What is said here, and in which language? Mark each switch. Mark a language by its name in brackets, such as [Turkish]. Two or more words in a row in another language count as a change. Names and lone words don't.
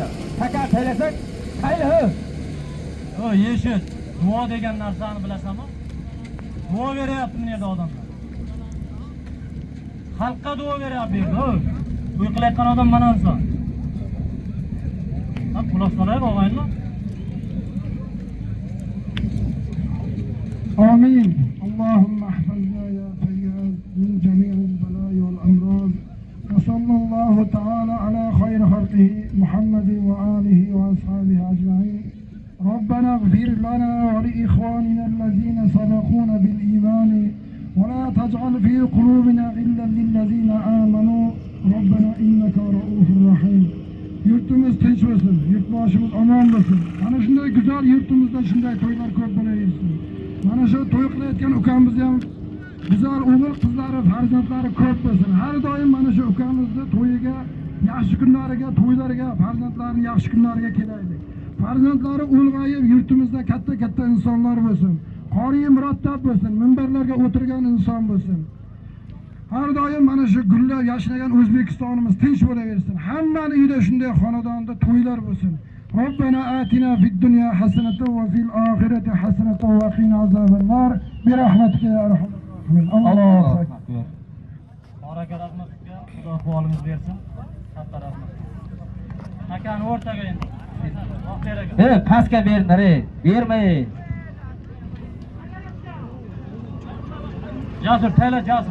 [Uzbek] Taka taylasak, qayli. Yeshit, duo degan narsani bilasanmi? Duo beryapti bu yerda odamlar. Xalqqa duo beryapti. Uy qilayotgan odam mana inson. Quloq solaylik og'aylar. [Arabic] آمين. اللهم احفظنا يا فياض من جميع البلاء والأمراض. وصلى الله تعالى على خير خلقه محمد وآله وأصحابه أجمعين. ربنا اغفر لنا ولإخواننا الذين سبقونا بالإيمان ولا تجعل في قلوبنا غلا للذين آمنوا ربنا إنك رؤوف رحيم. [Uzbek] Yurtimiz tinch bo'lsin, yurtboshimiz omon bo'lsin. Mana shunday go'zal yurtimizda shunday to'ylar ko'p bo'laversin. Mana shu to'y qilayotgan ukamizni ham güzel o'g'il qizlari, farzandlari ko'p bo'lsin. Har doim mana shu ukamizni to'yiga, yaxshi kunlariga, to'ylariga, farzandlarining yaxshi kunlariga kelaylik. Farzandlari ulg'ayib, yurtimizda katta insonlar bo'lsin. Qori murattab bo'lsin, minbarlarga o'tirgan inson bo'lsin. Har doim mana shu gullab yashnagan O'zbekistonimiz tinch bo'laversin. Hammaning uyida shunday xonadonda to'ylar bo'lsin. [Arabic] ربنا آتنا في الدنيا حسنة وفي الآخرة حسنة وقنا عذاب النار برحمتك يا أرحم الراحمين. الله أكبر. [Uzbek] Baraka rahmatga Xudo ahvolimiz bersin. Katta rahmat. Akani o'rtaga endi. Pastga berinlar, bermay. Jasur, tayla Jasur.